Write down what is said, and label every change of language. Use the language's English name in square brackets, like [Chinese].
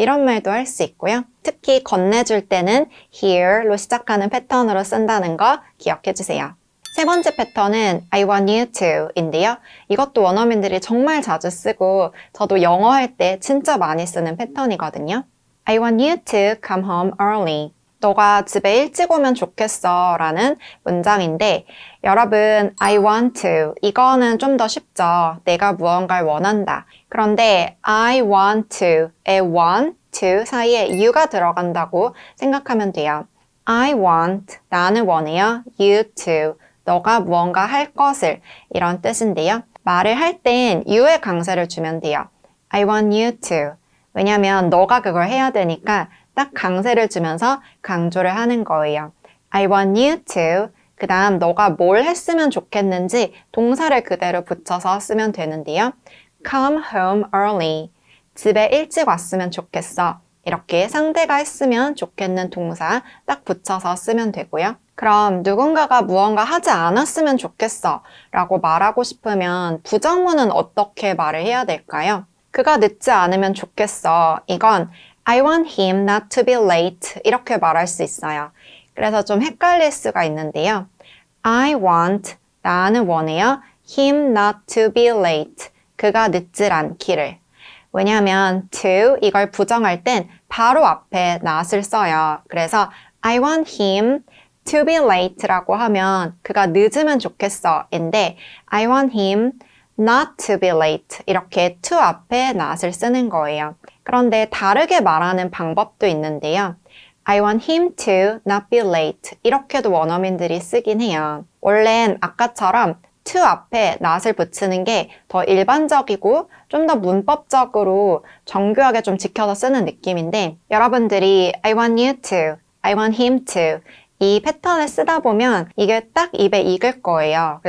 [Korean] 이런 말도 할 수 있고요. 특히 건네줄 때는 here로 시작하는 패턴으로 쓴다는 거 기억해 주세요. 세 번째 패턴은 [English] I want you to [Korean] 인데요. 이것도 원어민들이 정말 자주 쓰고 저도 영어 할 때 진짜 많이 쓰는 패턴이거든요. [English] I want you to come home early. [Korean] 너가 집에 일찍 오면 좋겠어 라는 문장인데 여러분 [English] I want to [Korean] 이거는 좀 더 쉽죠. 내가 무언가를 원한다. 그런데 [English] I want to [Korean] 의 [English] want to [Korean] 사이에 you가 들어간다고 생각하면 돼요. [English] I want [Korean] 나는 원해요. [English] You to [Korean] 너가 무언가 할 것을 이런 뜻인데요. 말을 할 땐 you의 강세를 주면 돼요. [English] I want you to [Korean] 왜냐면 너가 그걸 해야 되니까 딱 강세를 주면서 강조를 하는 거예요. [English] I want you to [Korean] 그 다음 너가 뭘 했으면 좋겠는지 동사를 그대로 붙여서 쓰면 되는데요. [English] Come home early [Korean] 집에 일찍 왔으면 좋겠어. 이렇게 상대가 했으면 좋겠는 동사 딱 붙여서 쓰면 되고요. 그럼 누군가가 무언가 하지 않았으면 좋겠어 라고 말하고 싶으면 부정문은 어떻게 말을 해야 될까요? 그가 늦지 않으면 좋겠어. 이건 [English] I want him not to be late [Korean] 이렇게 말할 수 있어요. 그래서 좀 헷갈릴 수가 있는데요. [English] I want [Korean] 나는 원해요. [English] him not to be late [Korean] 그가 늦질 않기를. 왜냐하면 to 이걸 부정할 땐 바로 앞에 not을 써요. 그래서 [English] I want him to be late [Korean] 라고 하면 그가 늦으면 좋겠어 인데 [English] I want him not to be late [Korean] 이렇게 to 앞에 not을 쓰는 거예요. 그런데 다르게 말하는 방법도 있는데요. [English] I want him to not be late [Korean] 이렇게도 원어민들이 쓰긴 해요. 원래는 아까처럼 to 앞에 not을 붙이는 게 더 일반적이고 좀 더 문법적으로 정교하게 좀 지켜서 쓰는 느낌인데 여러분들이 [English] I want you to, I want him to [Korean] 이 패턴을 쓰다 보면 이게 딱 입에 익을 거예요.